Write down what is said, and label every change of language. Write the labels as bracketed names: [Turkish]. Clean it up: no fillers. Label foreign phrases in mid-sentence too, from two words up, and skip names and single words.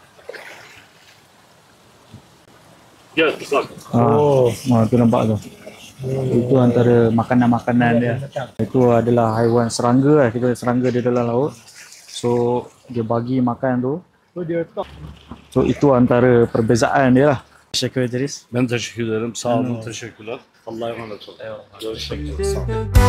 [Malay] Ya, bak. Tu nampak tu. Itu antara makanan-makanan dia. Itu adalah haiwan serangga lah. Kita serangga dia dalam laut. So dia bagi makan tu. So itu antara perbezaan dia lah. [Turkish] Teşekkür ederiz. Ben teşekkür ederim. Sağ olun, teşekkürler. Allah'a emanet olun. Eyvallah. Görüşmek üzere. Sağ olun.